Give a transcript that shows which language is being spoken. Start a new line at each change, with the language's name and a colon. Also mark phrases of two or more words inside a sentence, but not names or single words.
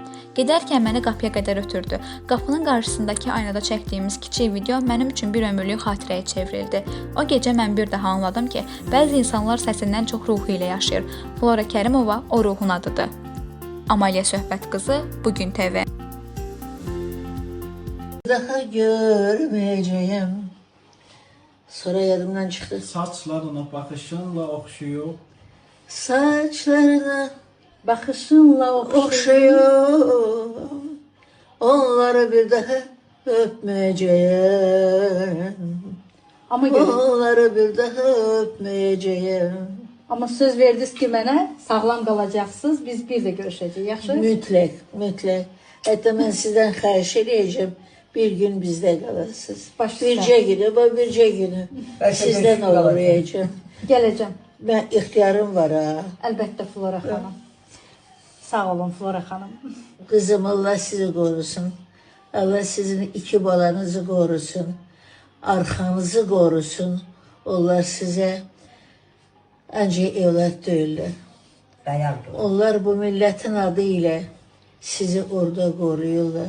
Azerbaijani: Gedərkən məni qapıya qədər ötürdü. Qapının qarşısındakı aynada çəkdiyimiz kiçik video mənim üçün bir ömürlük xatirəyə çevrildi. O gecə mən bir daha anladım ki, bəzi insanlar səsindən çox ruhu ilə yaşayır. Flora Kərimova o ruhun adıdır. Amaliya Söhbət qızı bugün TV.
Turkish: Daha görmeyeceğim. Sonra yadımdan çıktı. Saçlarına bakışınla okşuyor. Saçlarına bakışınla okşuyor. Onları bir daha öpmeyeceğim. Onları bir daha öpmeyeceğim.
Azerbaijani: Ama söz verdiniz ki mənə sağlam qalacaqsınız. Biz bir də görüşəcəyik. Yaxşı? Mütləq, mütləq. Hətta mən sizdən xahiş edəcəm. Bir gün bizdə qalasınız. Bircə günü, bircə günü sizdən uğrayacağım. Gələcəm. Mən ixtiyarım var ha. Əlbəttə Flora xanım. Sağ olun Flora xanım.
Turkish: Kızım Allah sizi korusun. Allah sizin iki balanızı korusun. Arkanızı korusun. Onlar size ancak evlat değiller. Onlar bu milletin adı ile sizi orada koruyorlar.